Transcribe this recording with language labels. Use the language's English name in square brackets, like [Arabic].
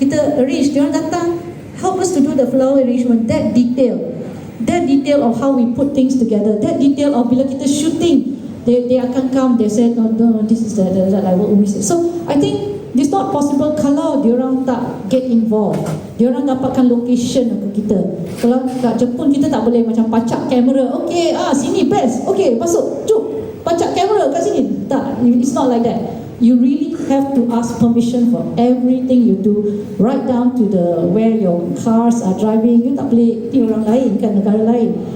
[Malay] Kita arrange, diorang datang [English] help us to do the flower arrangement, that detail of how we put things together, that detail of [Malay] bila kita shooting, [English] they akan come, they say no, this is like what Umi said. So I think it's not possible [Malay] kalau diorang tak [English] get involved. [Malay] Diorang dapatkan location ke kita. Kalau kat Jepun kita tak boleh macam pacak kamera. Okay, sini best. Okay, masuk. Cuk, pacak kamera kat sini. Tak, [English] it's not like that. you really have to ask permission for everything you do, right down to the where your cars are driving. [Malay] You tak boleh ikut orang lain kan, negara lain.